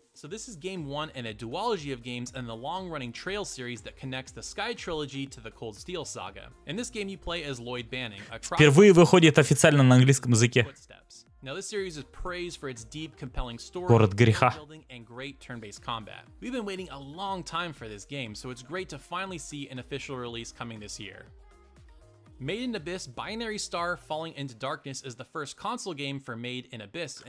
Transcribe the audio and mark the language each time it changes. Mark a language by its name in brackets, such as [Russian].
[English] So this is game one in a duology of games and the long-running Trail series that connects the Sky trilogy to the Cold Steel saga. In this game you play as Lloyd Banning, a [Russian] впервые выходит официально на английском языке. [English] Now this series is praised for its deep, compelling story, [Russian] Город греха. [English] and great turn-based combat. We've been waiting a long time for this game, so it's great to finally see an official release coming this year. Made in Abyss, Binary Star Falling into Darkness is the first console game for Made in Abyss.